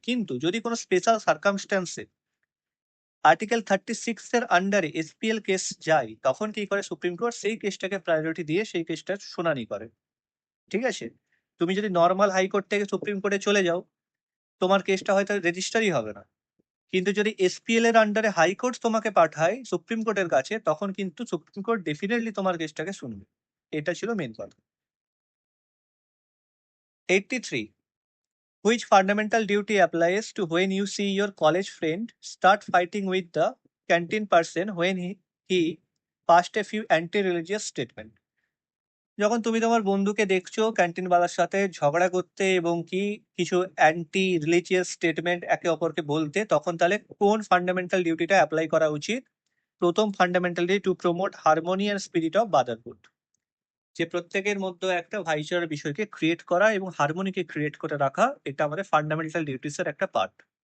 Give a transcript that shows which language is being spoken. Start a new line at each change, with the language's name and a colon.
Bangla: কিন্তু যদি কোনো স্পেশাল সার্কামস্ট্যান্সে আর্টিকেল 36 এর আন্ডারে এসপিএল কেস যায়, তখন কি করে সুপ্রিম কোর্ট সেই কেসটাকে প্রায়োরিটি দিয়ে সেই কেসটার শুনানি করে। ঠিক আছে, তুমি যদি নর্মাল হাইকোর্ট থেকে সুপ্রিম কোর্টে চলে যাও তোমার কেসটা হয়তো রেজিস্টারই হবে না, কিন্তু যদি এসপিএল এর আন্ডারে হাইকোর্ট তোমাকে পাঠায় সুপ্রিম কোর্টের কাছে, তখন কিন্তু সুপ্রিম কোর্ট ডেফিনেটলি তোমার কেসটাকে শুনবে। এটা ছিল মেন কথা।
English: 83, which fundamental duty applies to when you see your college friend start fighting with the canteen person when he passed a few anti-religious statement?
Bangla: যখন তুমি তোমার বন্ধুকে দেখছো ক্যান্টিনওয়ালার সাথে ঝগড়া করতে এবং কি কিছু অ্যান্টি রিলিজিয়াস স্টেটমেন্ট একে অপরকে বলতে, তখন তাহলে কোন ফান্ডামেন্টাল ডিউটিটা অ্যাপ্লাই করা উচিত? প্রথম fundamental duty
English: to promote harmony and spirit of brotherhood,
Bangla: যে প্রত্যেকের মধ্যে একটা ভাইচারার বিষয়কে ক্রিয়েট করা এবং হারমোনিকে ক্রিয়েট করে রাখা, এটা আমাদের ফান্ডামেন্টাল ডিউটিসের একটা পার্ট।